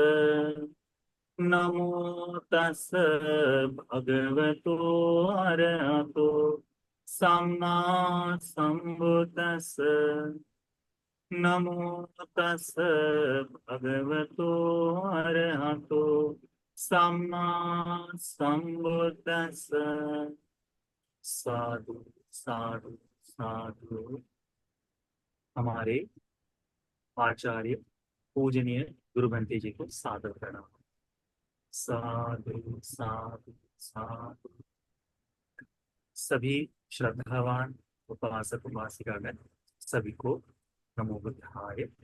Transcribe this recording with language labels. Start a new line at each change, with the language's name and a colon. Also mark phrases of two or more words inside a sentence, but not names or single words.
Pali: नमो तस् भगवतो अरहतो सम्मा सम्बुद्धस्स। नमो तस् भगवतो अरहतो सम्मा सम्बुद्धस्स। साधु साधु साधु।
Hindi: हमारे आचार्य पूजनीय गुरु बनते जी को सादर प्रणाम।
Pali: साधु साधु साधु।
Hindi: सभी श्रद्धावान उपासक उपासिकागण सभी को
Pali: नमो बुद्धाय।